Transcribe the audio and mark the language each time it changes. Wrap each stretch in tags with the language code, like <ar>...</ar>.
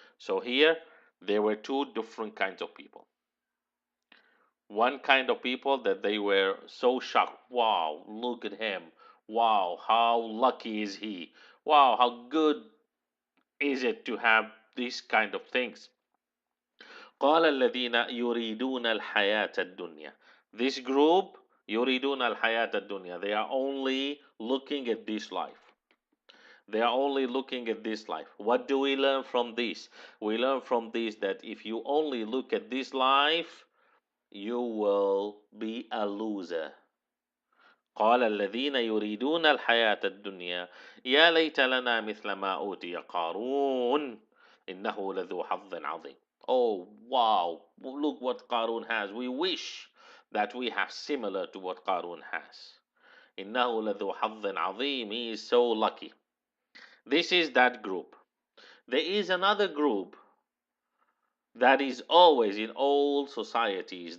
<en>So here there were two different kinds of people. One kind of people that they were so shocked. Wow, look at him. Wow, how lucky is he? Wow, how good is it to have these kind of things?</en> <ar>قال الذين يريدون الحياة الدنيا.</ar> <en>This group</en> <ar>يريدون الحياة الدنيا.</ar> <en>They are only looking at this life. They are only looking at this life. What do we learn from this? We learn from this that if you only look at this life, you will be a loser.</en> <ar>قال الذين يريدون الحياة الدنيا يا ليت لنا مثل ما أوتي قارون إنه لذو حظ عظيم.</ar> <en>Oh wow, look what Qarun has. We wish that we have similar to what Qarun has.</en> <ar>إنه لذو حظ عظيم.</ar> <en>He is so lucky. This is that group. There is another group that is always in all societies.</en>